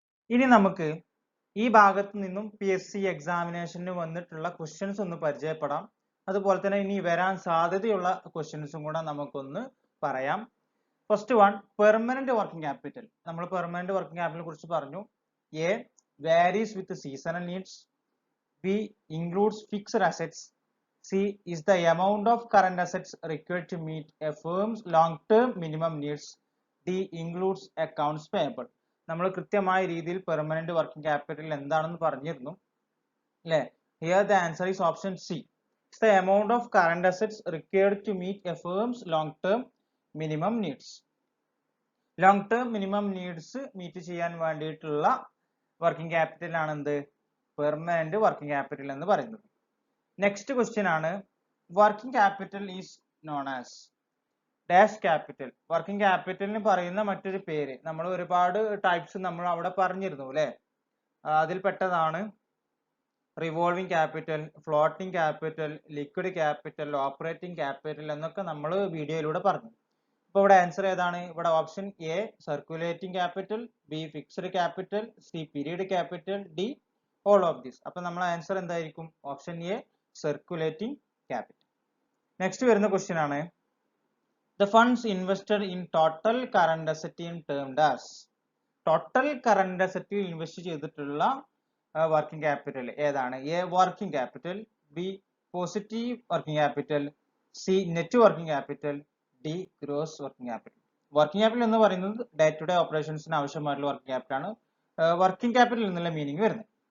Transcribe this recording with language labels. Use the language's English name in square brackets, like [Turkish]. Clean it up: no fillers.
[Malayalam] ഇനി നമുക്ക് ഈ ഭാഗത്ത് നിന്നും PSC എക്സാമിനേഷന് വന്നിട്ടുള്ള ക്വസ്റ്റ്യൻസ് ഒന്ന് പരിചയപ്പെടാം. അതുപോലെ തന്നെ ഇനി വരാൻ സാധ്യതയുള്ള ക്വസ്റ്റ്യൻസും കൂടെ നമുക്കൊന്ന് പറയാം. First one, permanent working capital. നമ്മൾ പെർമനന്റ് വർക്കിംഗ് ക്യാപിറ്റലിനെ കുറിച്ച് പറഞ്ഞു. [English] A, varies with seasonal needs. B, includes fixed assets. C is the amount of current assets required to meet a firm's long-term minimum needs. D includes accounts payable. [Malayalam] നമ്മൾ കൃത്യമായ രീതിയിൽ permanent working capital എന്താണെന്ന് പറഞ്ഞിരുന്നു അല്ലേ? [English] Here the answer is option C. It's the amount of current assets required to meet a firm's long-term minimum needs. Long-term minimum needs meet [Malayalam] ചെയ്യാൻ വേണ്ടിയിട്ടുള്ള working capital ആണ് എന്ത്? [English] permanent working capital [Malayalam] എന്ന് പറയുന്നത്. [English] Next question ആണ് working capital is known as dash capital. [Malayalam] Working ക്യാപിറ്റലിന് പറയുന്ന മറ്റൊരു പേര് നമ്മൾ ഒരുപാട് ടൈപ്സ് നമ്മൾ അവിടെ പറഞ്ഞിരുന്നു അല്ലെ? അതിൽപ്പെട്ടതാണ് revolving capital, floating capital, liquid capital, operating capital എന്നൊക്കെ നമ്മൾ വീഡിയോയിലൂടെ പറഞ്ഞു. അപ്പോൾ ഇവിടെ ആൻസർ ഏതാണ്? ഇവിടെ [English] Option A circulating capital, B fixed capital, C period capital, D all of this. [Malayalam] അപ്പൊ നമ്മളെ ആൻസർ എന്തായിരിക്കും? [English] Option A circulating capital. [Malayalam] Next വരുന്ന ക്വസ്റ്റ്യൻ ആണ് [English] the funds invested in total current asset in termed as. [Malayalam] Total current അസറ്റിൽ invest ചെയ്തിട്ടുള്ള working capital ഏതാണ്? [English] A working capital, B positive working capital, C net working capital, D gross working capital. [Malayalam] Working capital എന്ന് പറയുന്നത് day to day ഓപ്പറേഷൻസിന് ആവശ്യമായിട്ടുള്ള working capital ആണ് working capital എന്നുള്ള meaning വരുന്നത്.